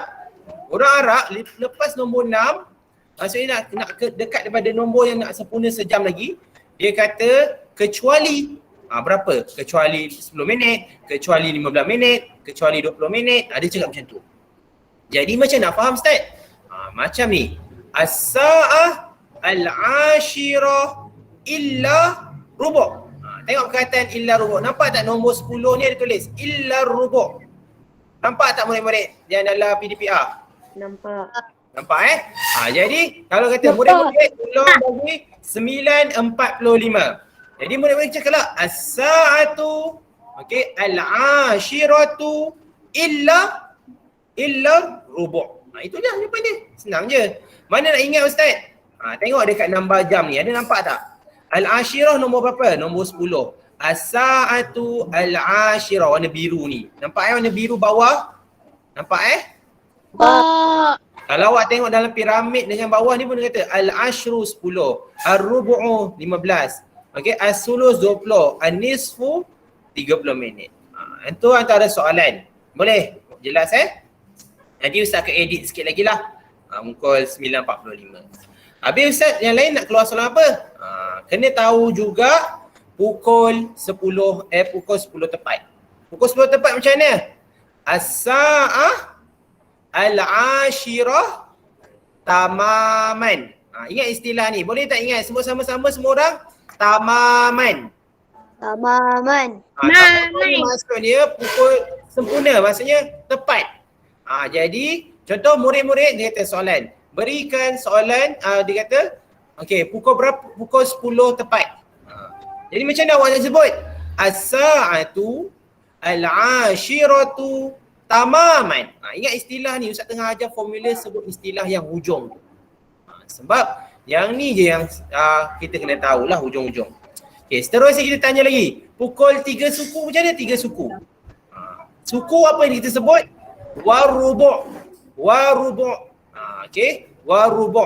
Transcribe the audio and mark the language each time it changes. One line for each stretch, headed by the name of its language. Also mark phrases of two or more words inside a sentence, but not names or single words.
Malay: Orang Arab lepas nombor 6, maksudnya nak dekat daripada nombor yang nak sempurna sejam lagi, dia kata kecuali berapa? Kecuali 10 minit, kecuali 15 minit, kecuali 20 minit. Dia cakap macam tu. Jadi macam nak faham Ustaz? Macam ni.
Arabic: الساعة العاشرة إلا ربع'.
Malay: Tengok perkataan
Arabic: إلا ربع'.
Malay: Nampak tak nombor 10 ni ada tulis
Arabic: إلا ربع'.
Malay: Nampak tak murid-murid yang dalam PDPR? Nampak. Nampak jadi kalau kata murid-murid tolong bagi 9.45. Jadi murid-murid cakaplah
Arabic: الساعة العاشرة إلا ربع'.
Malay: Itu dah jawapan dia. Senang je. Mana nak ingat Ustaz? Tengok dekat nombor jam ni. Ada nampak tak? Al-ashirah nombor berapa? Nombor 10.
Arabic: الساعة العاشرة,
Malay: warna biru ni. Nampak warna biru bawah? Nampak Kalau awak tengok dalam piramid dengan bawah ni pun dia kata
Arabic: العشر 10، الربع 15. الثلث 20، النصف 30 minit.
Malay: Itu antara soalan. Boleh? Jelas Nanti Ustaz akan edit sikit lagi lah. Pukul 9.45. Habis Ustaz, yang lain nak keluar soalan apa? Kena tahu juga pukul 10 tepat. Pukul 10 tepat macam mana?
Arabic: الساعة العاشرة تماما.
Malay: Ingat istilah ni. Boleh tak ingat? Sebut sama-sama semua orang. Tamaman. Tamaman. Tamaman maksud dia pukul sempurna. Maksudnya tepat. Jadi contoh murid-murid dia kata soalan. Berikan soalan, dia kata pukul berapa? Pukul 10 tepat. Jadi macam mana awak nak sebut?
Arabic: الساعة العاشرة تماما.
Malay: Ingat istilah ni, Ustaz tengah ajar formula sebut istilah yang hujung tu. Sebab yang ni je yang kita kena tahulah hujung-hujung. Seterusnya kita tanya lagi. Pukul 3 suku macam mana 3 suku? Suku apa yang kita sebut?
Arabic: وربع. وربع. وربع'.